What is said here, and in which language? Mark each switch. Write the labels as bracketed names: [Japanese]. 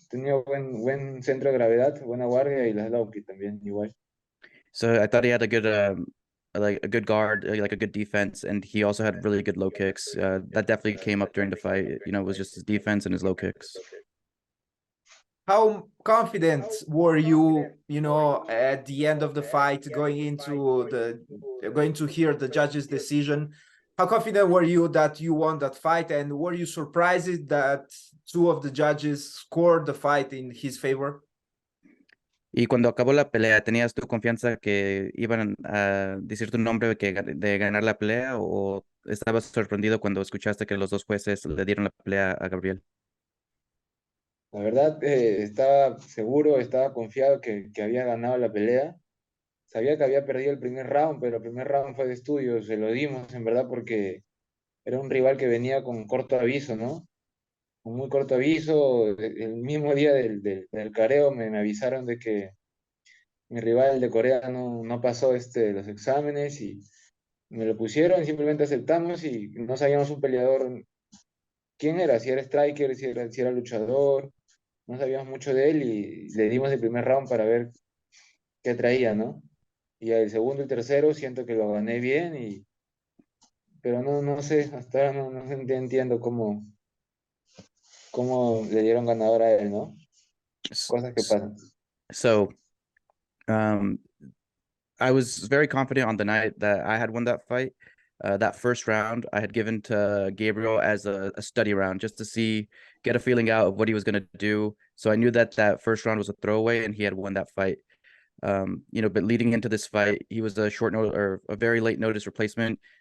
[Spanish] Tenía buen centro de gravedad, buena guardia y las low kicks también igual. [English] So I thought he had a good like a good guard, like a good defense, and he also had really good low kicks. That definitely came up during the fight. You know, it was just his defense and his low kicks. How confident were you, you know, at the end of the fight, going to hear the judge's decision? How confident were you that you won that fight, and were you surprised that two of the judges scored the fight in his favor? [Spanish] Y cuando acabó la pelea, ¿tenías tu confianza que iban a decir tu nombre de ganar la pelea o estabas sorprendido cuando escuchaste que los dos jueces le dieron la pelea a Gabriel? La verdad, estaba seguro, estaba confiado que había ganado la pelea. Sabía que había perdido el primer round, pero el primer round fue de estudio, se lo dimos en verdad porque era un rival que venía con corto aviso, ¿no? Con muy corto aviso. El mismo día del careo me avisaron de que mi rival de Corea no pasó los exámenes y me lo pusieron, simplemente aceptamos y no sabíamos un peleador quién era, si era striker, si era luchador, no sabíamos mucho de él y le dimos el primer round para ver qué traía, ¿no? Y el segundo y tercero siento que lo gané bien, pero no sé, hasta ahora no entiendo cómo le dieron ganador a él, ¿no? S- Cosas que s- pasan. [English] So, um, I was very confident on the night that I had won that fight. That first round I had given to Gabriel as a study round just to get a feeling out of what he was going to do. So I knew that that first round was a throwaway and he had won that fight. You know, but leading into this fight, he was a short notice or a very late notice replacement.